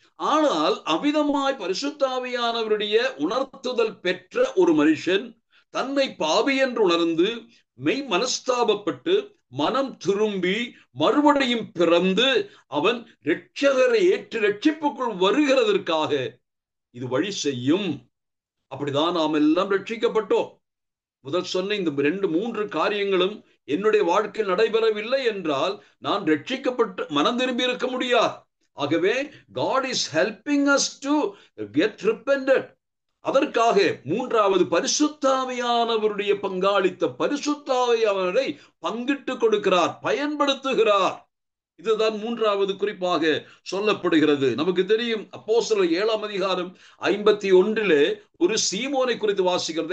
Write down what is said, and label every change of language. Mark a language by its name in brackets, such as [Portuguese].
[Tamil] ஆனால் அமிதமாய் பரிசுத்த ஆவியானவருடைய உணர்த்துதல் பெற்ற ஒரு மனுஷன் தன்னை பாவி என்று உணர்ந்து மெய் மனஸ்தாபப்பட்டு மனம் திரும்பி மறுபடியும் பிறந்து அவன் இரட்சகரை ஏற்று ரட்சிப்புக்குள் வருகிறதற்காக இது வழி செய்யும். அப்படிதான் நாம் எல்லாம் ரட்சிக்கப்பட்டோம். முதல் சொன்ன இந்த 2-3 காரியங்களும் என்னுடைய வாழ்க்கையில் நடைபெறவில்லை என்றால் நான் ரட்சிக்கப்பட்டு மனம் திரும்பி இருக்க முடியாது. ஆகவே [English] God is helping us to get repented. [Tamil] அதற்காக மூன்றாவது பரிசுத்த ஆவியானவருடைய பங்காளித்த பரிசுத்த ஆவியானவரை பங்கிட்டு கொடுக்கிறார், பயன்படுத்துகிறார். இதுதான் மூன்றாவது குறிப்பாக சொல்லப்படுகிறது. நமக்கு தெரியும், அப்போஸ்தலர் 7ஆம் அதிகாரம் 51 ஒரு சீமோனை குறித்து வாசிக்கிறோம்.